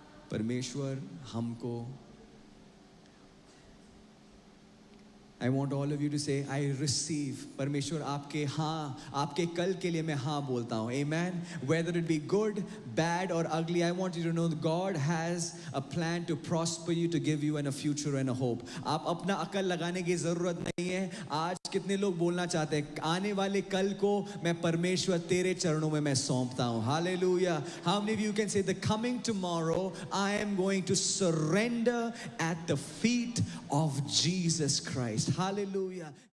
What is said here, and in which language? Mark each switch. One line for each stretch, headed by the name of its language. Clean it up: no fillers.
Hindi: परमेश्वर हमको,
English: I want all of you to say, I receive.
Hindi: परमेश्वर आपके हाँ, आपके कल के लिए मैं हाँ बोलता हूँ.
English: Amen. Whether it be good, bad or ugly, I want you to know that God has a plan to prosper you, to give you a future and a hope.
Hindi: आप अपना अकल लगाने की ज़रूरत नहीं है. आज कितने लोग बोलना चाहते हैं, आने वाले कल को मैं परमेश्वर तेरे चरणों में मैं सौंपता हूँ.
English: Hallelujah. How many of you can say, the coming tomorrow, I am going to surrender at the feet of Jesus Christ. Hallelujah.